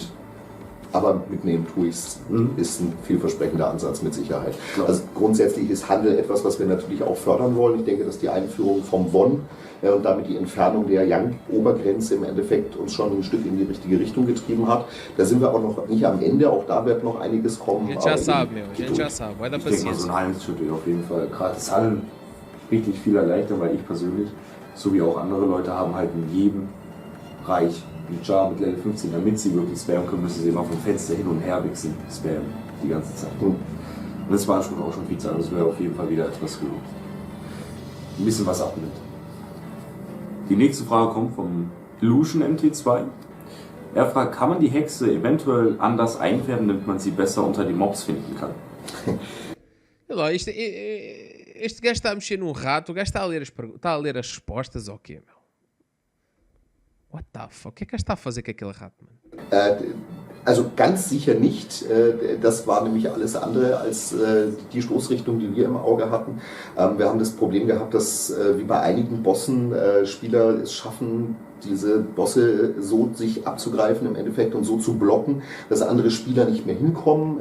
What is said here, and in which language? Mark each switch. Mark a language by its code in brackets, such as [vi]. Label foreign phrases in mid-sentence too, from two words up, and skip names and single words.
[de] Aber mitnehmen tue ich es, ist ein vielversprechender Ansatz mit Sicherheit. Also grundsätzlich ist Handel etwas, was wir natürlich auch fördern wollen. Ich denke, dass die Einführung vom Won und damit die Entfernung der Yang-Obergrenze im Endeffekt uns schon ein Stück in die richtige Richtung getrieben hat. Da sind wir auch noch nicht am Ende, auch da wird noch einiges kommen. [pt] A gente já sabe, vai dar [de] Ich denke mal, so [pt] paciência. [de] ein Handelsschutz auf jeden Fall. Gerade das Handeln richtig viel erleichtern, weil ich persönlich, so wie auch andere Leute, haben halt in jedem Reich ein Jar mit Level 15, damit sie wirklich spammen können, müssen sie immer vom Fenster hin und her wichsen, spammen die ganze Zeit. Und das war schon auch schon viel Zeit, das wäre auf jeden Fall wieder etwas gut. Ein bisschen was abnimmt. Die nächste Frage kommt vom Illusion MT2. Er fragt, kann man die Hexe eventuell anders einfärben, damit man sie besser unter die Mobs finden kann? [pt] Olha lá, este gajo está a mexer num rato, o gajo está a ler as respostas, ou o quê, meu? [en] What the fuck? [pt] O que é que gajo está a fazer com aquele rato, mano? [de] Also ganz sicher nicht. Das war nämlich alles andere als die Stoßrichtung, die wir im Auge hatten. Wir haben das Problem gehabt, dass wie bei einigen Bossen Spieler es schaffen, diese Bosse so sich abzugreifen im Endeffekt und so zu blocken, dass andere Spieler nicht mehr hinkommen.